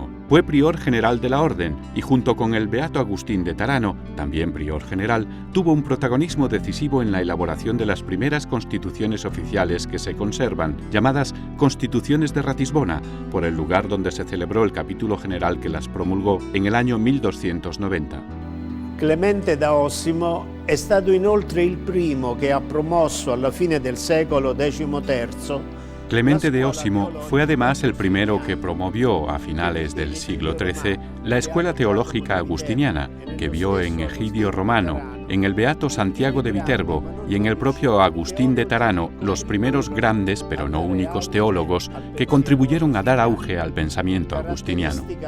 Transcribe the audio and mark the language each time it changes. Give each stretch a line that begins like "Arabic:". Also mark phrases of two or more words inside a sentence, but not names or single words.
Spanish: Fue prior general de la orden y junto con el beato Agustín de Tarano, también prior general, tuvo un protagonismo decisivo en la elaboración de las primeras constituciones oficiales que se conservan, llamadas Constituciones de Ratisbona, por el lugar donde se celebró el capítulo general que las promulgò en el año 1290.
Italian: Clemente da Osimo è stato inoltre il primo che ha promosso alla fine del secolo XIII.
Spanish: Clemente de Osimo fue además el primero que promovió a finales del siglo XIII la escuela teológica agustiniana, que vio en Egidio Romano, en el beato Santiago de Viterbo y en el propio Agustín de Tarano los primeros grandes, pero no únicos teólogos que contribuyeron a dar auge al pensamiento agustiniano.